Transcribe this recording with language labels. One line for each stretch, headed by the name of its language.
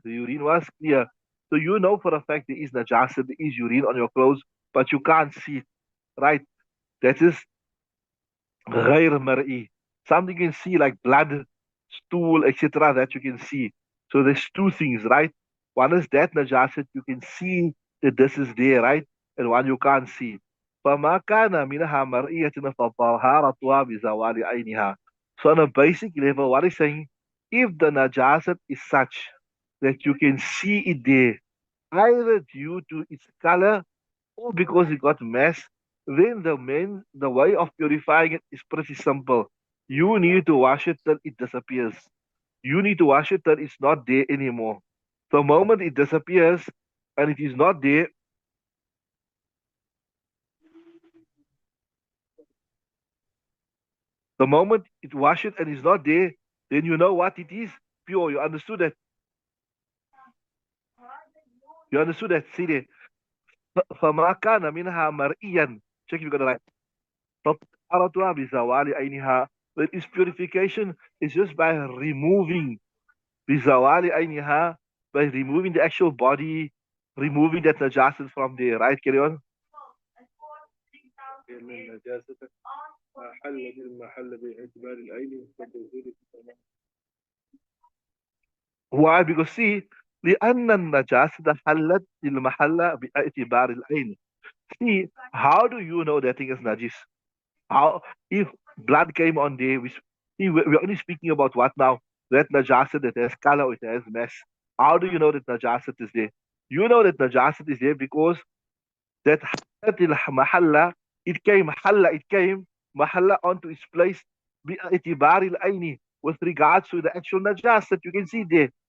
English: The urine was clear. So you know for a fact there is najasat, there is urine on your clothes, but you can't see it, right? That is
Arabic: غير مرئي.
English: Something you can see like blood, stool, etc. that you can see. So there's two things, right? One is that najasat, you can see that this is there, right? And one you can't see.
Arabic: فما كان منها مرئية فطهارتها بزوال عينها.
English: So on a basic level, what is saying? If the najasat is such that you can see it there, either due to its color or because it got mass, then the way of purifying it is pretty simple. You need to wash it till it disappears. You need to wash it till it's not there anymore. The moment it disappears and it is not there, the moment it wash it and it's not there, then you know what it is. Pure. You understood that? You understood that? See there.
Arabic: فما كان منها مرئيا.
English: Check if you got it right.
Arabic: فطهارتها بزوال عينها.
English: That is purification is just by removing
Arabic: بزوال عينها,
English: by removing the actual body, removing that najasat from there, right? Carry on.
Arabic: لأن النجاسة حلت المحل باعتبار العين فتزول بزوالها.
English: Why? Because see,
Arabic: لأن النجاسة حلت المحل باعتبار العين.
English: See, how do you know that thing is najis? How, if blood came on there, see, we're only speaking about what now? That najasat that has color, it has mess. How do you know that najasat is there? You know that najasat is there because that mahalla, it came mahalla onto its place
Arabic: باعتبار العين
English: with regards to the actual najasat you can see there.